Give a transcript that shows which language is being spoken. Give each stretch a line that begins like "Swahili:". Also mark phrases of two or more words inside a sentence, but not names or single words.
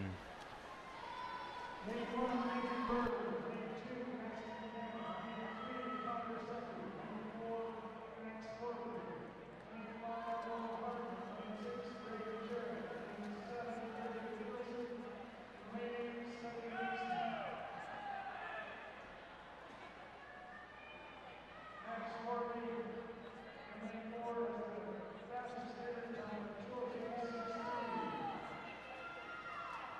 English: Lane 1, Lincoln Burr. Lane 2, Maxton Cannon. Lane 3, Connor Seppi. Lane 4, Max Morley. Lane 5, Owen Hartman. Lane 6, Braden Jarrett. Lane 7, Bridger Nielsen. Lane 8, Sonny Weiseman. Max Morley in lane 4 is the fastest entry time at 2:06.63.